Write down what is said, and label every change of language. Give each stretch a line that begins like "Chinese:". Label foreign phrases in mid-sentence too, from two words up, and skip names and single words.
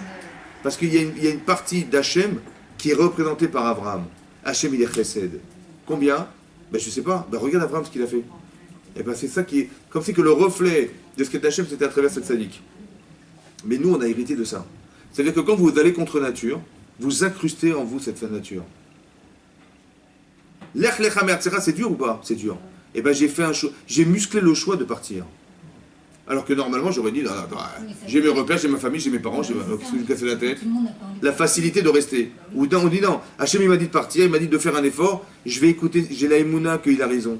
French: Parce qu'il y a une partie d'Hachem qui est représentée par Abraham. Hachem il est chesed. Combien? Je ne sais pas. Regarde Abraham ce qu'il a fait. Et c'est ça qui est. Comme si que le reflet de ce qu'est Hachem c'était à travers cette sadique. Mais nous on a hérité de ça. C'est-à-dire que quand vous allez contre nature, vous incrustez en vous cette fin de nature.
Hebrew: לך לך מארצך,
French: c'est dur ou pas? C'est dur. Et j'ai musclé le choix de partir. Alors que normalement j'aurais dit, j'ai mes repères, j'ai ma famille, j'ai mes parents, qu'est-ce que je me casse la tête? La facilité de rester. Ou on dit non, Hachem il m'a dit de partir, il m'a dit de faire un effort, je vais écouter, j'ai la émouna qu'il a raison.